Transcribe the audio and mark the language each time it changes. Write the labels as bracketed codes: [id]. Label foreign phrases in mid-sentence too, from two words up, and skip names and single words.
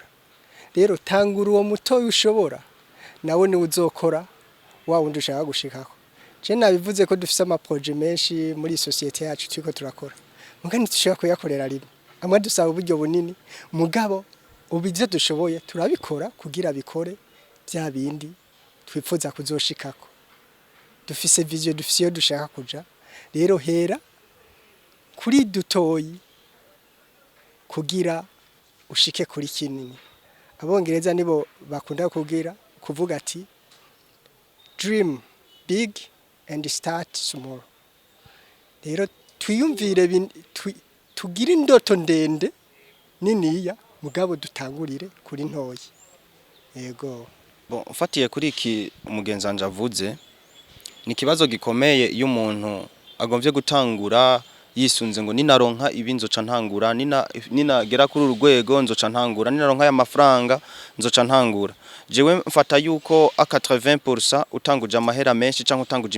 [rn] rero tangura uwo mutoyi ushobora nawe ni uzokora wa wundi ushaka gushikako je nabivuze ko dufise amaproje menshi muri societe yacu twiko turakora mugani dushaka kuyakorera rimwe amwe dusaba uburyo bunini mugabo ubize dushoboye turabikora kugira bikore bya bindi twifuza kuzoshikako dufise vision dufise yo dushaka kuja rero hera kuri dutoyi kugira ushike kuri kinini abongereza nibo bakunda kuvuga ati [en] dream big and start small [rn] rero twiyumvire tugire indoto ndende niniya mugabo dutangurire kuri ntoyi yego Ufatiye kuri iki umugenzanje avuze ni kibazo gikomeye iyo umuntu agomvye gutangura yisunze ngo ninaronka ibinzoca ntangura ninagera kuri urwego nzoca ntangura ninaronka ya mafaranga nzoca ntangura jewe mfata yuko 80% utanguje amahera menshi canke utanguje